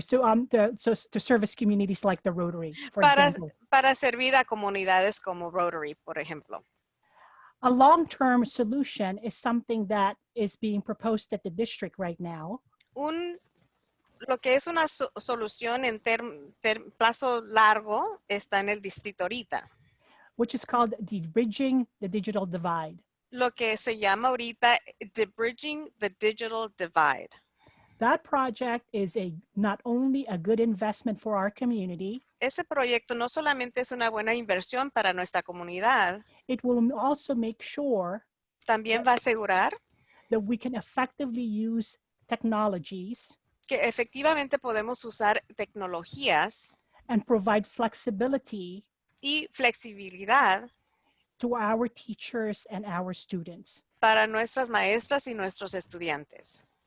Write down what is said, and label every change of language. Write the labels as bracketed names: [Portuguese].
[English] So to service communities like the Rotary, for example. [Spanish] Para servir a comunidades como Rotary, por ejemplo. [English] A long-term solution is something that is being proposed at the district right now. [Spanish] Lo que es una solución en plazo largo está en el distrito ahorita. [English] Which is called Bridging the Digital Divide. [Spanish] Lo que se llama ahorita Bridging the Digital Divide. [English] That project is not only a good investment for our community. [Spanish] Este proyecto no solamente es una buena inversión para nuestra comunidad, [English] it will also make sure [Spanish] también va a asegurar [English] that we can effectively use technologies [Spanish] que efectivamente podemos usar tecnologías [English] and provide flexibility [Spanish] y flexibilidad [English] to our teachers and our students. [Spanish] para nuestras maestras y nuestros estudiantes.